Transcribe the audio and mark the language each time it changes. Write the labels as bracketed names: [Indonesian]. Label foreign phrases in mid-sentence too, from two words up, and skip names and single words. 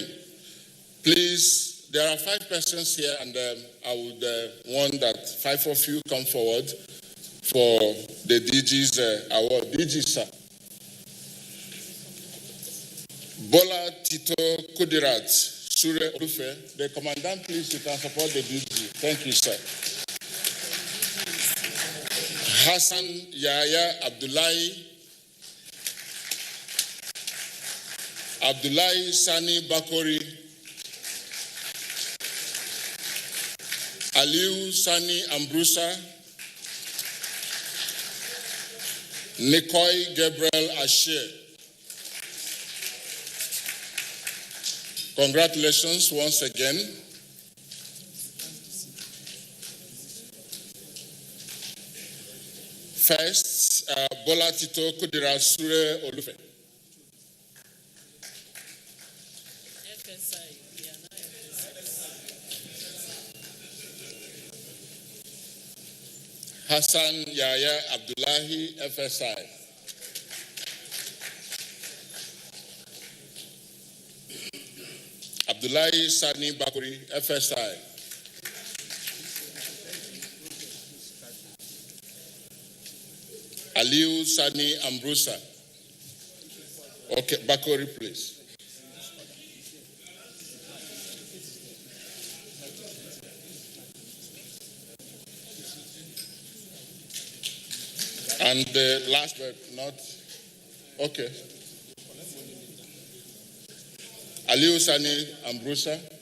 [English] Please, there are 5 persons here, and I would want that 5 of you come forward for the DG's award. DG, sir. Bola Tito Kudirat, Sure Olufe. The Commandant, please, you can support the DG. Thank you, sir. Hassan Yahya Abdullahi, Abdullahi Sani Bakori, Aliu Sani Ambrusa, Nikoi Gabriel Ashe. Congratulations once again. First, Bola Tito Kudira Sure Olufe. Hassan Yahya Abdullahi, FSI. Abdullahi Sani Bakuri, FSI. Aliu Sani Ambrusa. Okay, Bakori, please. And the last but not, okay. Aliu Sani Ambrusa.